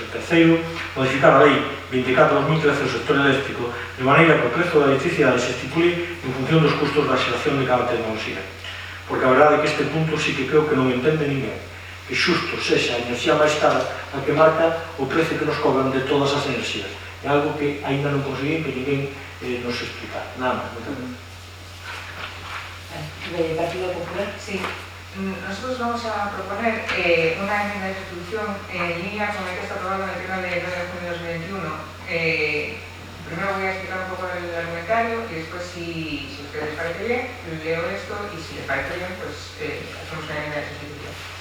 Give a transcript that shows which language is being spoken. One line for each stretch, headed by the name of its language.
Galician: E terceiro, modificar a Lei 24/2013 do sector eléctrico de maneira que o prezo da electricidade se estipule en función dos custos da xeración de cada tecnoloxía. Porque a verdade é que este punto sí que creo que non entende ninguén, que xusto sexa a enerxía máis cara a que marca o prezo que nos cobran de todas as enerxías. É algo que ainda non conseguí que ninguén nos explicar. Nada máis.
Spanish: ¿De Partido Popular? Sí. Nosotros vamos a proponer una enmienda de resolución en línea con el que está aprobado en el Pleno de 9 de junio de 2021. Primero voy a explicar un poco el argumentario y después, si a ustedes les parece bien, leo esto y si les parece bien, pues hacemos una enmienda de sustitución.